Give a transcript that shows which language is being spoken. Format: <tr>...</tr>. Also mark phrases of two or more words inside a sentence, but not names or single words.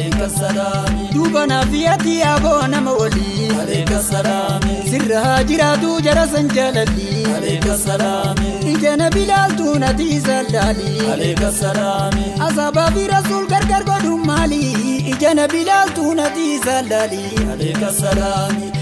<om>السلام. Duuba naafiyati yaa boo nama walii.</om> <ar>عليك السلام.</ar> <om>Sirra haa jiraatu jara san jaalalli.</om> <ar>عليك السلام.</ar> <om>Ija na bilaaltuu nati sallali.</om> <ar>عليك السلام.</ar> <om>Asaabaa fi rasuul gargar godhuun maali? Ija na bilaaltuu nati sallali.</om> <ar>عليك السلام.</ar>